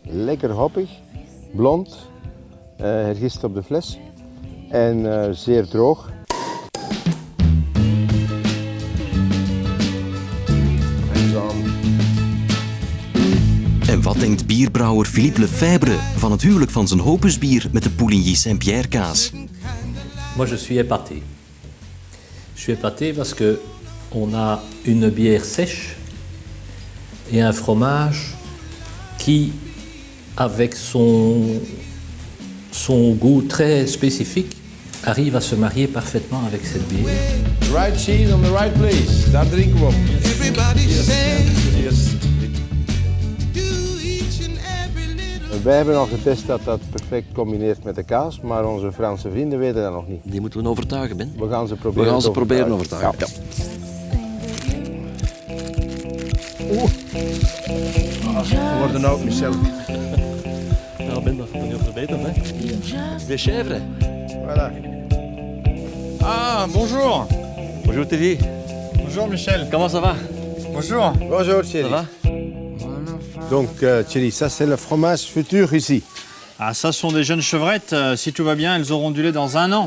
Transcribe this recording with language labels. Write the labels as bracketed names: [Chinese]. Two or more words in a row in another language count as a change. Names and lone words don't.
[Dutch] Lekker hoppig, blond, hergist op de fles en zeer droog. En wat denkt bierbrouwer Philippe Lefebvre van het huwelijk van zijn Hopusbier met de Pouligny Saint-Pierre kaas? [French] Moi, je suis épaté. Je suis épaté parce que on a une bière sèche et un fromage qui, avec son goût très spécifique, arrive à se marier parfaitement avec cette bière. [English] The right cheese on the right place. [Dutch] Daar drinken we op. Wij hebben al getest dat dat perfect combineert met de kaas, maar onze Franse vrienden weten dat nog niet. Die moeten we overtuigen, Ben. We gaan ze We proberen gaan ze proberen overtuigen. Ja. We worden ook, Michel. Ja, Ben, dat gaat niet over beter, hè? [French] De chèvre. Voilà. Ah, bonjour. Bonjour Thierry. Bonjour, Michel. Comment ça va? Bonjour. Bonjour Ça Thierry. va? Donc Thierry, ça c'est le fromage futur ici. Ah, ça sont des jeunes chevrettes. Si tout va bien, elles auront du lait dans un an.